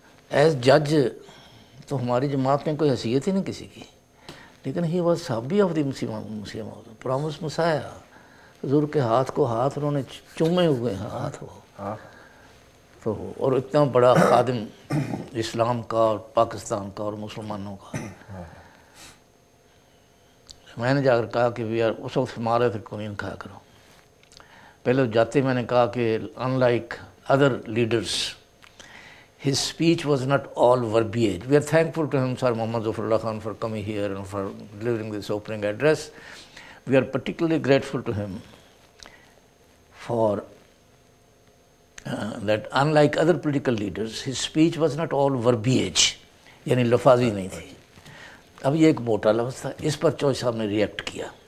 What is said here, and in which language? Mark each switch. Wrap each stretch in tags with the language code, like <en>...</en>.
<en>as جج</en> <ur>تو ہماری جماعت میں کوئی حیثیت ہی نہیں کسی کی، لیکن</ur> <en>he was صحابی of the</en> <ur>مسیح موعود پرامس مسایا، حضور کے ہاتھ کو ہاتھ انہوں نے چومے ہوئے ہیں، ہاتھ ہو تو، اور اتنا بڑا خادم اسلام کا اور پاکستان کا اور مسلمانوں کا۔ میں نے جا کر کہا کہ یار اس وقت فرما رہے تھے قنین کھایا کرو، پہلے جاتے میں نے کہا کہ</ur> <en>Unlike other leaders his speech was not all verbiage. We are thankful to him, Sir Muhammad Zafrullah Khan, for coming here and for delivering this opening address. We are particularly grateful to him for that unlike other political leaders, his speech was not all verbiage,</en> <ur>یعنی لفاظی نہیں تھی۔ اب یہ ایک موٹا لفظ تھا، اس پر چوہدری صاحب نے ریئیکٹ کیا،</ur>